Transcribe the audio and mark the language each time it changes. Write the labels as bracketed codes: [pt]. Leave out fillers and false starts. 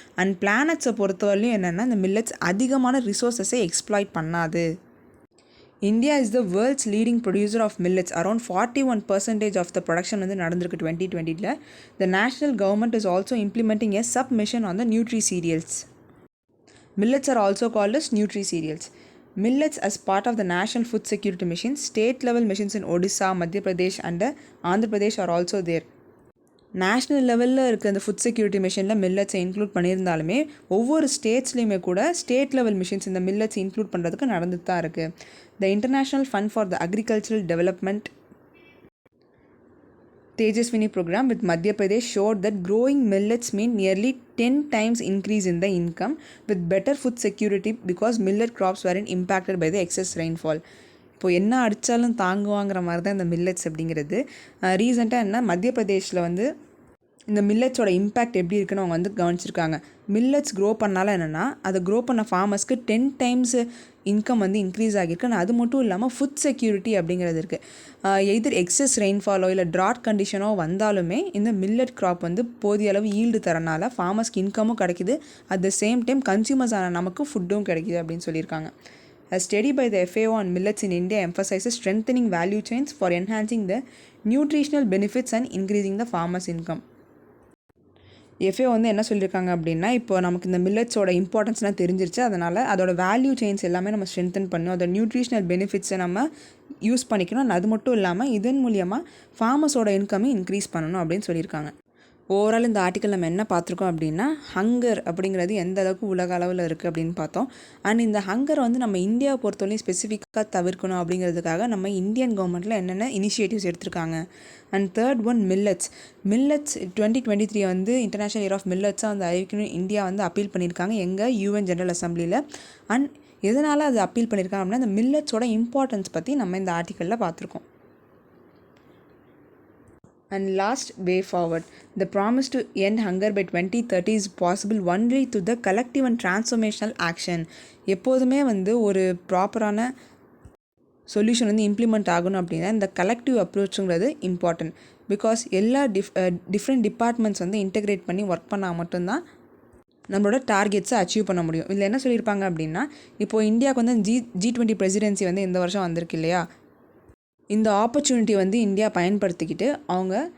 [ta] And பிளானட்ஸை பொறுத்தவரையிலையும் என்னென்னா இந்த மில்லட்ஸ் அதிகமான ரிசோர்ஸஸை எக்ஸ்ப்ளாய்ட் பண்ணாது. [en] India is the world's leading producer of millets. Around 41% of the production [ta] வந்து நடந்திருக்கு [en] 2020. The national government is also implementing a sub mission on the nutri cereals. Millets are also called as nutri-cereals. Millets as part of the National Food Security Mission, state-level missions in Odisha, Madhya Pradesh and Andhra Pradesh are also there. [ta] National லெவலில் இருக்க அந்த food security மிஷனில் மில்லட்ஸை include பண்ணியிருந்தாலுமே ஒவ்வொரு ஸ்டேட்ஸ்லேயுமே கூட state level missions இந்த millets include பண்ணுறதுக்கு நடந்துட்டு தான் இருக்குது. [en] The International Fund for the Agricultural Development Tejaswini program with Madhya Pradesh showed that growing millets mean nearly 10 times increase in the income with better food security because millet crops weren't impacted by the excess rainfall. [ta] இப்போது என்ன அடித்தாலும் தாங்குவாங்கிற மாதிரி தான் இந்த millets அப்படிங்கிறது. ரீசெண்டாக என்ன மத்திய பிரதேஷில் வந்து இந்த மில்லட்ஸோட இம்பேக்ட் எப்படி இருக்குன்னு அவங்க வந்து கவனிச்சிருக்காங்க. மில்லட்ஸ் க்ரோ பண்ணாலும் என்னென்னா அதை க்ரோ பண்ண ஃபார்மர்ஸ்க்கு 10 times இன்கம் வந்து இன்க்ரீஸ் ஆகியிருக்கு. அது மட்டும் இல்லாமல் ஃபுட் செக்யூரிட்டி அப்படிங்கிறது இருக்குது. எதர் எக்ஸஸ் ரெயின்ஃபாலோ இல்லை ட்ராட் கண்டிஷனோ வந்தாலுமே இந்த மில்லட் க்ராப் வந்து போதிய அளவு ஈல்டு தரனால ஃபார்மர்ஸ்க்கு இன்கமும் கிடைக்கிது, [en] at the same time [ta] consumers ஆன நமக்கு ஃபுட்டும் கிடைக்கிது அப்படின்னு சொல்லியிருக்காங்க. [en] A study by the FAO on millets in India emphasizes strengthening value chains for enhancing the nutritional benefits and increasing the farmers' income. [ta] FAO வந்து என்ன சொல்லியிருக்காங்க அப்படின்னா, இப்போ நமக்கு இந்த மில்லட்ஸோட இம்பார்ட்டன்ஸ்லாம் தெரிஞ்சிருச்சு, அதனால் அதோட வேல்யூ செயின்ஸ் எல்லாமே நம்ம ஸ்ட்ரென்தன் பண்ணணும், அதோட நியூட்ரிஷனல் பெனிஃபிட்ஸை நம்ம யூஸ் பண்ணிக்கணும். அது மட்டும் இல்லாமல் இதன் மூலியமாக ஃபார்மர்ஸோட இன்கமே இன்க்ரீஸ் பண்ணணும் அப்படின்னு சொல்லியிருக்காங்க. ஓவரால் இந்த ஆர்டிக்கல் நம்ம என்ன பார்த்துருக்கோம் அப்படின்னா, ஹங்கர் அப்படிங்கிறது எந்த அளவுக்கு உலக அளவில் இருக்குது அப்படின்னு பார்த்தோம். அண்ட் இந்த ஹங்கர் வந்து நம்ம இந்தியாவை பொறுத்தவரையும் ஸ்பெசிஃபிக்காக தவிர்க்கணும் அப்படிங்கிறதுக்காக நம்ம இந்தியன் கவர்மெண்ட்டில் என்னென்ன இனிஷியேட்டிவ்ஸ் எடுத்திருக்காங்க. அண்ட் தேர்ட் ஒன் மில்லட்ஸ் 2023 வந்து இன்டர்நேஷ்னல் இயர் ஆஃப் மில்லட்ஸாக வந்து அறிவிக்கணும் இந்தியா வந்து அப்பீல் பண்ணியிருக்காங்க எங்கள் UN ஜென்ரல் அசம்பிளியில். அண்ட் எதனால் அது அப்பீல் பண்ணியிருக்காங்க அப்படின்னா இந்த மில்லட்ஸோட இம்பார்ட்டன்ஸ் பற்றி நம்ம இந்த ஆர்டிக்கலில் பார்த்துருக்கோம். [en] And last, way forward. The promise to end hunger by 2030 is possible only through the collective and transformational action. [ta] எப்போதுமே வந்து ஒரு ப்ராப்பரான சொல்யூஷன் வந்து இம்ப்ளிமெண்ட் ஆகணும் அப்படின்னா இந்த கலெக்டிவ் அப்ரோச்சுங்கிறது இம்பார்ட்டன்ட். பிகாஸ் எல்லா டிஃப்ரெண்ட் டிபார்ட்மெண்ட்ஸ் வந்து இன்டெகிரேட் பண்ணி ஒர்க் பண்ணால் மட்டும்தான் நம்மளோட டார்கெட்ஸை அச்சீவ் பண்ண முடியும். இதில் என்ன சொல்லியிருப்பாங்க அப்படின்னா, இப்போது இந்தியாவுக்கு வந்து G20 பிரசிடென்சி வந்து இந்த வருஷம் வந்திருக்கு இல்லையா, இந்த ஆப்பர்ச்சுனிட்டி வந்து இந்தியா பயன்படுத்திக்கிட்டு அவங்க